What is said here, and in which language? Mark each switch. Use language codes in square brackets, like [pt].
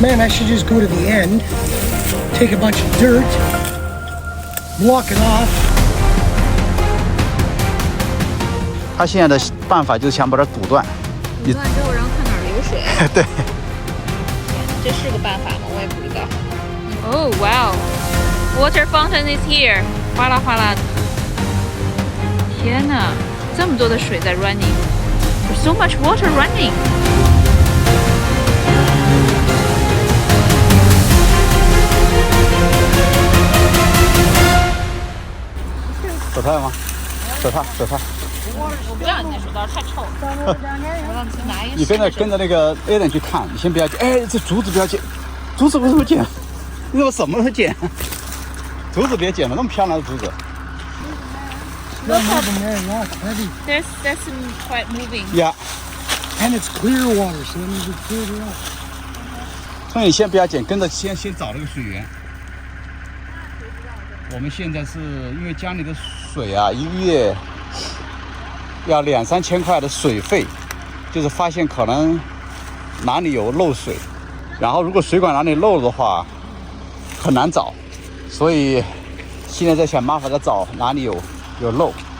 [en] Man, I should just go to the end, take a bunch of dirt, block it off. [zh] 他现在的办法就是想把它堵断。堵断之后，然后看哪儿流水。对。这是个办法吗？我也不知道。 [en] Oh wow! Water fountain is here. [zh] 哗啦哗啦。天哪，这么多的水在 running. [en] There's so much water running. [zh] 手套吗？手套。我不要你那手套，太臭了。我让你去拿一个。你跟着那个 A 人去看，你先不要捡。哎，这竹子不要捡，竹子为什么捡？你怎么什么都捡？竹子别捡了，那么漂亮的竹子。 [en] Not moving there, yeah, it's heavy. That's quite moving. Yeah. And it's clear water, so that means it's cleared out. [zh] 所以你先不要捡，跟着先找那个水源。我们现在是因为家里的水啊，一个月要2-3千块的水费，就是发现可能哪里有漏水，然后如果水管哪里漏的话，很难找，所以现在在想办法在找哪里有漏。